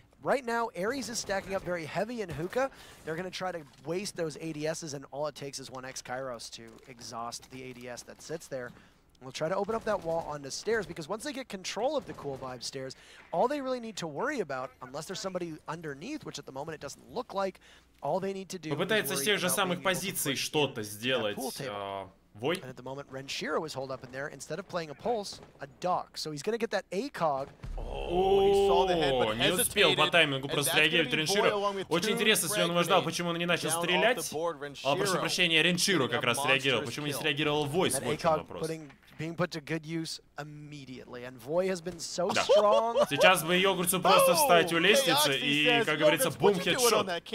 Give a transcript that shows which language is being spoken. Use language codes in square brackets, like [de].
[en] Right now, ARES is stacking up very heavy in hookah. They're going to try to waste those ADSs, and all it takes is 1x Kairos to exhaust the ADS that sits there. We'll try to open up that wall onto stairs, because once they get control of the Cool Vibe stairs, all they really need to worry about, unless there's somebody underneath, which at the moment it doesn't look like, all they need to do [ru] попытается с тех же самых позиций что-то сделать. Вой. [en] And at the moment, Renshiro is holed up in there. Instead of playing a pulse, a dock. So he's going to get that ACOG. [ru] О, не успел по таймингу просто реагировать Ренширо. Очень интересно, если он его ждал, почему он не начал стрелять. Прошу прощения, Ренширо как раз реагировал. Почему не среагировал Вой, свой вопрос. [en] Being put to good use immediately, and Voy has been so strong. [ru] Сейчас бы Йогурцу просто встать у лестницы и, как говорится, бум, хедшот.